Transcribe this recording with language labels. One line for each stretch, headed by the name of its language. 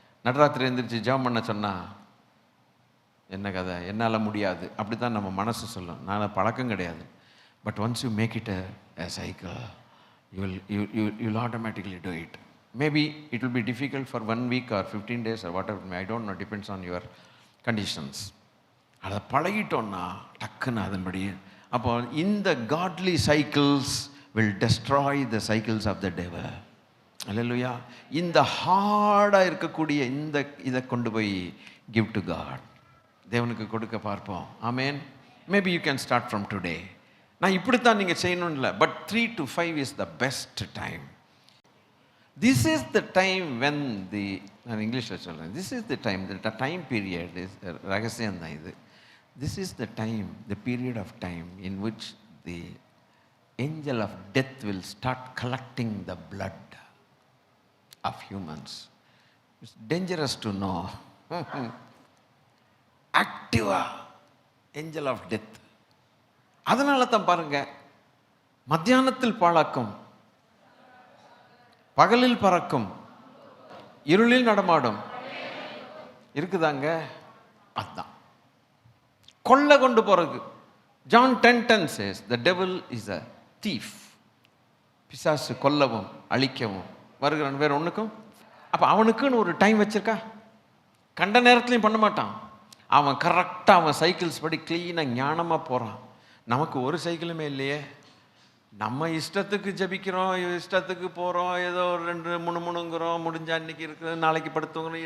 Tamil: நடராத்திரி எழுந்திரிச்சு ஜெபம் பண்ண சொன்னால் என்ன கதை, என்னால் முடியாது, அப்படி தான் நம்ம மனசு சொல்லும். நான் பழக்கம் கிடையாது.
English: But once you make it a cycle, you'll automatically do it. Maybe it will be difficult for 1 week or 15 days or whatever, I don't know, depends on your conditions.
Tamil: அதை பழகிட்டோன்னா டக்குன்னு அதன்படி. அப்போ இந்த
English: godly cycles will destroy the cycles of the devil.
Tamil: அல்லேலூயா. இந்த ஹார்டாக இருக்கக்கூடிய இதை கொண்டு போய்
English: give to God,
Tamil: தேவனுக்கு கொடுக்க பார்ப்போம். ஆமேன்.
English: Maybe you can start from today.
Tamil: நான் இப்படித்தான் நீங்கள் செய்யணும் இல்லை,
English: But 3 to 5 is the best time. This is the time when
Tamil: நான் இங்கிலீஷில் சொல்கிறேன்.
English: this is the time period is
Tamil: ரகசியம் தான் இது.
English: This is the time, the period of time in which the angel of death will start collecting the blood of humans. It's dangerous to know.
Tamil: Activa angel of death. அதனால தான் பாருங்க, மத்தியானத்தில் பாழாக்கும், பகலில் பறக்கும், இருளில் நடமாடும் இருக்குதாங்க. அதுதான் கொள்ளை கொண்டு போறது.
English: John 10:10 says, the devil is a thief.
Tamil: பிசாசு கொல்லவும் அழிக்கவும் வருகிறான், வேற ஒன்றுக்கும். அப்போ அவனுக்குன்னு ஒரு டைம் வச்சிருக்கா? கண்ட நேரத்துலையும் பண்ண மாட்டான். அவன் கரெக்டாக அவன் சைக்கிள்ஸ் படி க்ளீனாக ஞானமாக போகிறான். நமக்கு ஒரு சைக்கிளுமே இல்லையே. நம்ம இஷ்டத்துக்கு ஜபிக்கிறோம், இஷ்டத்துக்கு போகிறோம், ஏதோ ஒரு 2 3 முடிஞ்சா அன்னைக்கு இருக்குது, நாளைக்கு படுத்துங்கிறோம்.